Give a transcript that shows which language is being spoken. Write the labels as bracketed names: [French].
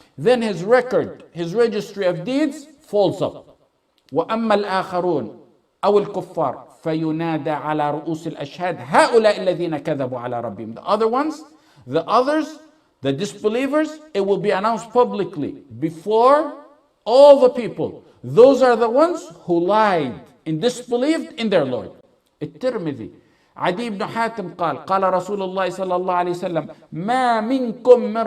[English] then his record, his registry of deeds falls up. [Arabic] وأما الآخرون أو الكفار فينادى على رؤوس الأشهاد هؤلاء الذين كذبوا على ربهم. [English] The others, the disbelievers, it will be announced publicly before all the people. Those are the ones who lied and disbelieved in their Lord. [Arabic] الترمذي عدي بن حاتم قال رسول الله صلى الله عليه وسلم ما منكم